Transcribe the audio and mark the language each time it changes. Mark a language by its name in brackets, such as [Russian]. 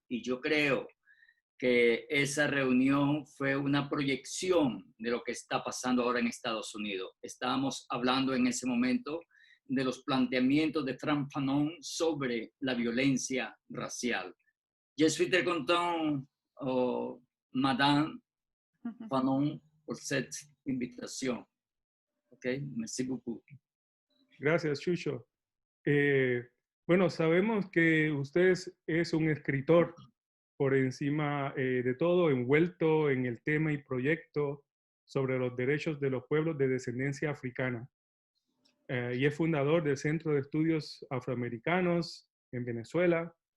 [Spanish] Y yo creo que esa reunión fue una proyección de lo que está pasando ahora en Estados Unidos. Estábamos hablando en ese momento de los planteamientos de Frank Fanon sobre la violencia racial. [French] Je suis très content, Madame Fanon, por cette invitation. Ok, merci beaucoup. [Spanish] Gracias, Chucho. Bueno, sabemos que usted es un escritor por encima de todo, envuelto en el tema y proyecto sobre los derechos de los pueblos de descendencia africana. Y es fundador del Centro de Estudios Afroamericanos en Venezuela.